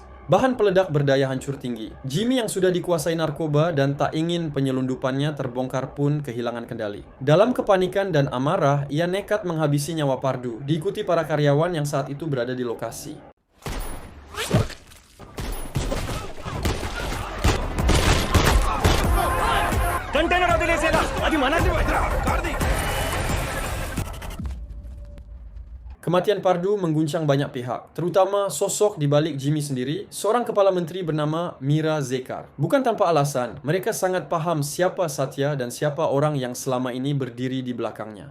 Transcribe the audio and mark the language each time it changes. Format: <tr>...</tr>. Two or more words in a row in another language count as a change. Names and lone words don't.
<id>Bahan peledak berdaya hancur tinggi. Jimmy yang sudah dikuasai narkoba dan tak ingin penyelundupannya terbongkar pun kehilangan kendali. Dalam kepanikan dan amarah, ia nekat menghabisi nyawa Pardu, diikuti para karyawan yang saat itu berada di lokasi.</id> <te>Kontainer వదిలేసేలా అది మనది కార్తీక్.</te> <id>Kematian Pardu mengguncang banyak pihak, terutama sosok di balik Jimmy sendiri, seorang kepala menteri bernama Mira Zekar. Bukan tanpa alasan, mereka sangat paham siapa Satya dan siapa orang yang selama ini berdiri di belakangnya.</id>